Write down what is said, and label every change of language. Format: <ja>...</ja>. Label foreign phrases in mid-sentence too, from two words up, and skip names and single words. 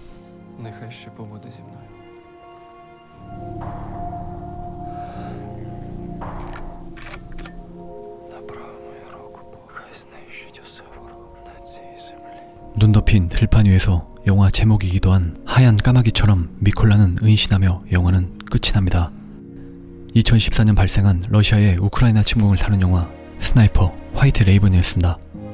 <uk>Нехай ще побуде зі мною. Направ мою руку, хай знищить усе ворог на цій землі.</uk> <ko>눈 덮인 들판 위에서 영화 제목이기도 한 하얀 까마귀처럼 미콜라는 은신하며 영화는 끝이 납니다. 2014년 발생한 러시아의 우크라이나 침공을 다룬 영화 스나이퍼 화이트 레이븐이었습니다.</ko>